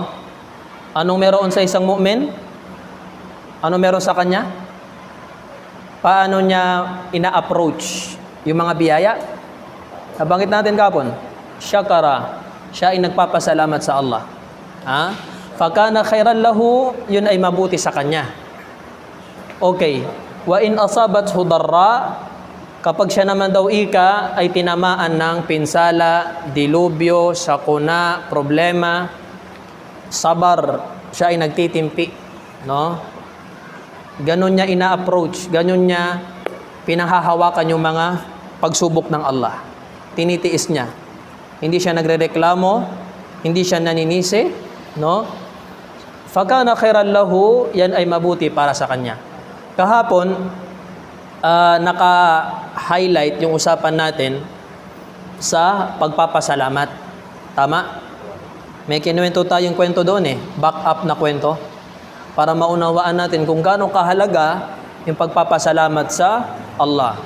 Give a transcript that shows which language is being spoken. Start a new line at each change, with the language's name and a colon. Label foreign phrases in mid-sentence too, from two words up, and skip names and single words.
Filipino: Anong meron sa isang mu'min? Ano meron sa kanya? Paano niya ina-approach yung mga biyaya? Nabanggit natin kapon, syakara. Siya ay nagpapasalamat sa Allah.
Arabic: Ha? فكان خيرا له,
Filipino: yun ay mabuti sa kanya.
Arabic: Okay. وإن أصابته ضراء,
Filipino: kapag siya naman daw ay tinamaan ng pinsala, dilubyo, sakuna, problema, sabar, siya ay nagtitimpi. No? Ganon niya ina-approach, ganon niya pinanghahawakan yung mga pagsubok ng Allah. Tinitiis niya. Hindi siya nagrereklamo, hindi siya naninisi, no?
Arabic: فكان خيرا له,
Filipino: yan ay mabuti para sa kanya. Kahapon, naka-highlight yung usapan natin sa pagpapasalamat. Tama? May kinuwento tayong kwento doon eh, back up na kwento, para maunawaan natin kung gaano kahalaga yung pagpapasalamat sa Allah.